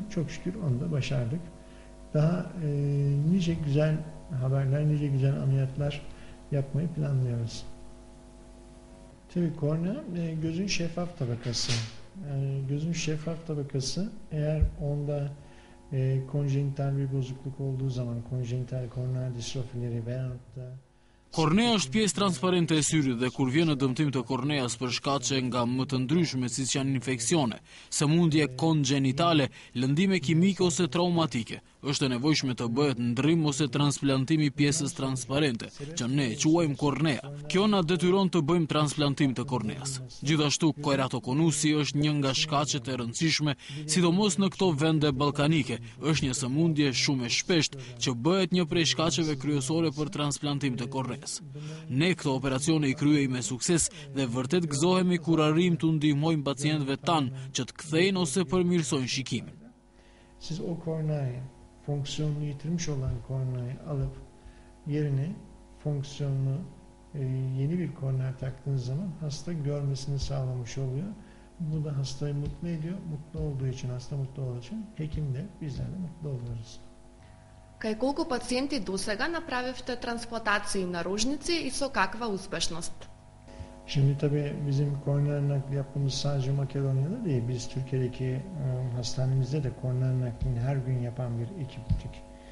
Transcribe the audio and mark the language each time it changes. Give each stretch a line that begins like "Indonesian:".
Turkish: Çok şükür onu da başardık. Daha nice güzel haberler, nice güzel ameliyatlar yapmayı planlıyoruz. Tabii kornea gözün şeffaf tabakası. Yani gözün şeffaf tabakası eğer onda konjenital bir bozukluk olduğu zaman konjenital korneal distrofileri veyahut da
Albanian: Kornea është pjesë transparente e syrit dhe kur vjen në dëmtim të korneas për shkaqe nga më të ndryshme siç janë infeksione, sëmundje konjenitale, lëndime kimike ose traumatike, është e nevojshme të bëhet ndrim ose transplantimi pjesës transparente, që ne e quajmë kornea. Kjo na detyron të bëjmë transplantim të korneas. Gjithashtu, keratokonusi është një nga shkaqet e rëndësishme, sidomos në këto vende ballkanike. Është një sëmundje shumë e shpeshtë që bëhet një prej shkaqeve kryesore për transplantim të korneas. Ne këto operacione i kryej me sukses dhe vërtet gëzohemi kur arrijmë të ndihmojmë pacientëve tanë që të kthejnë ose përmirësojnë shikimin.
Turkish: Siz o korneayı, fonksiyonunu yitirmiş olan korneayı alıp yerine fonksiyonlu yeni bir kornea taktığınız zaman hasta görmesini sağlamış oluyor. Bu da hastayı mutlu ediyor. Mutlu olduğu için, hasta mutlu olduğu için hekim de bizler de mutlu oluyoruz.
Macedonian: Кај колку пациенти досега направивте трансплантации на рожници и со каква успешност?
Turkish: Şimdi tabii bizim kornea nakli yapmamız sadece Makedonya'da değil. Biz Türkiye'deki hastanemizde de kornea naklini her gün yapan bir ekiptik.